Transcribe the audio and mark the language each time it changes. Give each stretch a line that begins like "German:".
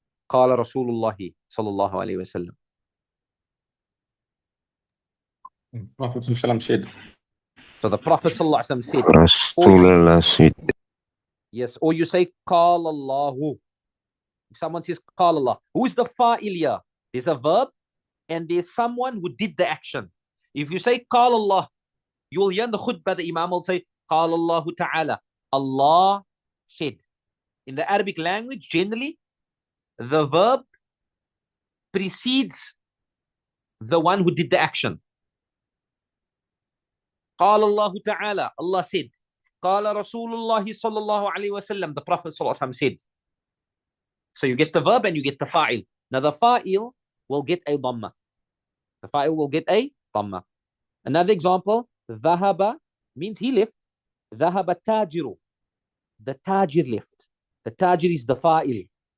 Arabic: قال رسول الله صلى الله عليه وسلم.
English: Prophet said. So the Prophet
Arabic: صلى الله عليه وسلم
English: said. Rasulullah said. Yes, or you say
Arabic: قال الله.
English: If someone says قال الله, who is the fa'il here? There's a verb and there's someone who did the action. If you say
Arabic: قال الله,
English: you will hear in the khutbah the Imam will say
Arabic: قال الله تعالى.
English: Allah said. In the Arabic language, generally, the verb precedes the one who did the action.
Arabic: قال الله تعالى,
English: Allah said.
Arabic: قال رسول الله صلى الله عليه وسلم,
English: the Prophet
Arabic: صلى الله عليه وسلم
English: said. So you get the verb and you get the fa'il. Now the fa'il will get a dhamma. The fa'il will get a dhamma. Another example,
Arabic: ذهب
English: means he left.
Arabic: ذهب التاجر.
English: The tajir left. The tajir is the fa'il.